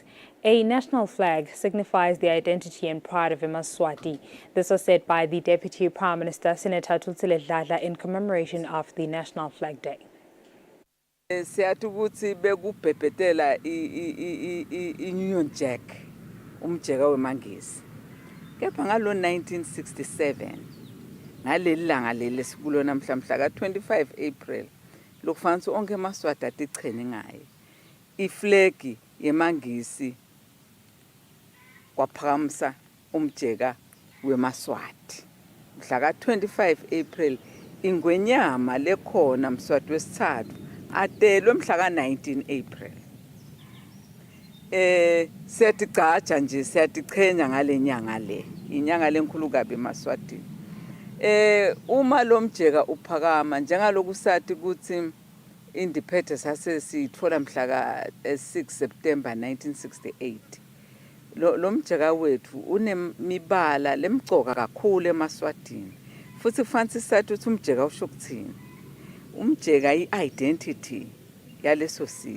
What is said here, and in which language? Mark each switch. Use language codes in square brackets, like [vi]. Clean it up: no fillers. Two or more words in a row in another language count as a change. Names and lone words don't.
[en] A national flag signifies the identity and pride of Eswatini. This was said by the Deputy Prime Minister Senator Thulile Dladla in commemoration of the National Flag Day. [ss] Siyathukuthi bekubhebhetela Union Jack umjeka wemangisi. Kepha ngalo 1967 ngaleli langa leli sikulo namhla ka 25 April lokufanele onke emaswati atichene ngayo. Iflegi yemangisi kwaphakamisa umjeka wemaswati. Mhla ka 25 April ingwenyama lekhona mswati wesithathu atelwe mhla ka 19 April. Siyatigcaja nje siyatichenya ngale nyanga le. Inyanga lenkulu kabi emaswatini. Uma lo mjeka uphakama njengaloku sathi ukuthi independence sase sithola mhla ka 6 September 1968. Lo mjeka wethu unemibala lemgcoka kakhulu emaswatini. Futhi kufanele sisathi ukuthi umjeka usho ukuthini. Umjeka i-identity yaleso sivi.